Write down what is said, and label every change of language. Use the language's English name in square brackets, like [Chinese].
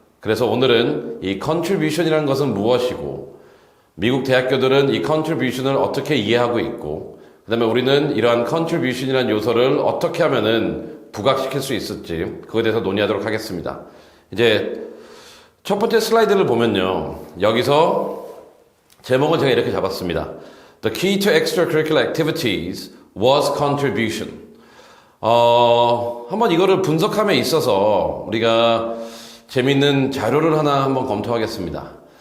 [Korean] 그래서 오늘은 이 contribution이라는 것은 무엇이고, 미국 대학교들은 이 contribution을 어떻게 이해하고 있고, 그 다음에 우리는 이러한 contribution이라는 요소를 어떻게 하면은 부각시킬 수 있을지, 그거에 대해서 논의하도록 하겠습니다. 이제 첫 번째 슬라이드를 보면요, 여기서 제목을 제가 이렇게 잡았습니다. [English] The key to extracurricular activities was contribution. [Korean] 한번 이거를 분석함에 있어서 우리가 재밌는 자료를 하나 한번 검토하겠습니다.